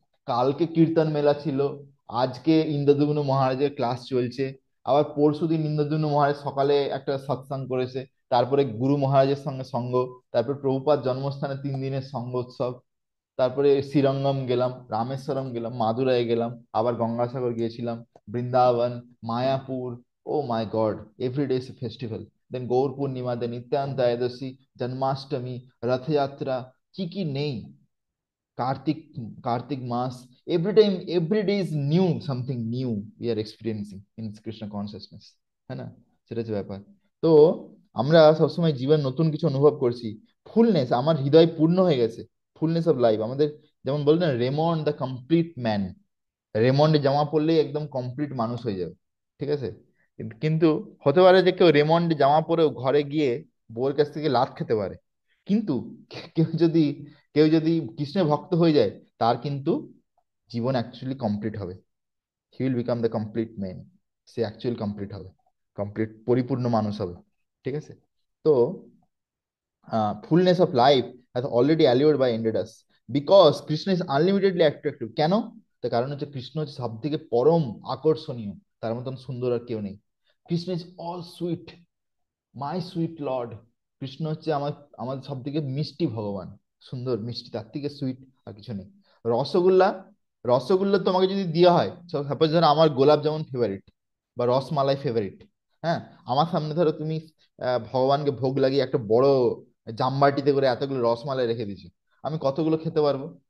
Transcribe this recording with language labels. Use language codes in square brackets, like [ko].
[bn] কালকে কীর্তন মেলা ছিল, আজকে ইন্দ্রদ্যুম্ন মহারাজের ক্লাস চলছে, আবার পরশুদিন ইন্দ্রদ্যুম্ন মহারাজ সকালে একটা সৎসঙ্গ করেছে, তারপরে গুরু মহারাজের সঙ্গে সঙ্গ, তারপর প্রভুপাদ জন্মস্থানে 3 দিনের সঙ্গ উৎসব, তারপরে শ্রীরঙ্গম গেলাম, রামেশ্বরম গেলাম, মাদুরাই গেলাম, আবার গঙ্গাসাগর গিয়েছিলাম, বৃন্দাবন, মায়াপুর। [en] Oh my god, everyday is festival. Then Gaura Purnima, then নিত্যান্ত একাদশী, জন্মাষ্টমী, রথযাত্রা, [bn] কি কি নেই, [en] Kartik, Kartik Mass. Every day is new, something new we are experiencing in Krishna consciousness. [hi] है ना, [bn] সেটা হচ্ছে ব্যাপার। তো আমরা সবসময় জীবন নতুন কিছু অনুভব করছি। ফুলনেস, আমার হৃদয় পূর্ণ হয়ে গেছে, [en] fullness of life [bn] আমাদের। যেমন বললেন রেমন্ড দ্য কমপ্লিট ম্যান, রেমন্ডে জামা পরলেই একদম কমপ্লিট মানুষ হয়ে যাবে, ঠিক আছে। কিন্তু হতে পারে যে কেউ রেমন্ডে জামা পরেও ঘরে গিয়ে বউয়ের কাছ থেকে লাত খেতে পারে, কিন্তু কেউ যদি কেউ যদি কৃষ্ণের ভক্ত হয়ে যায়, তার কিন্তু জীবন অ্যাকচুয়ালি কমপ্লিট হবে। [en] he will become the complete man, [bn] say actual complete হবে, কমপ্লিট পরিপূর্ণ মানুষ হবে, ঠিক আছে। [en] তো fullness of life has already allured by ended us, because Krishna is unlimitedly attractive. [bn] কেন? তার কারণ হচ্ছে কৃষ্ণ হচ্ছে সব থেকে পরম আকর্ষণীয়, তার মতন সুন্দর আর কেউ নেই। [en] Krishna is all sweet, my sweet lord. [bn] Krishna হচ্ছে আমাদের সব থেকে মিষ্টি ভগবান, সুন্দর মিষ্টি, তার থেকে সুইট আর কিছু নেই। রসগোল্লা, রসগোল্লা তোমাকে যদি দেওয়া হয়, সাপোজ ধরো আমার গোলাপ জামুন ফেভারিট বা রসমালাই ফেভারিট, হ্যাঁ, আমার সামনে ধরো তুমি ভগবানকে ভোগ লাগিয়ে একটা বড় জামবাটিতে করে এতগুলো রসমালাই রেখে দিয়েছো, আমি কতগুলো খেতে পারবো?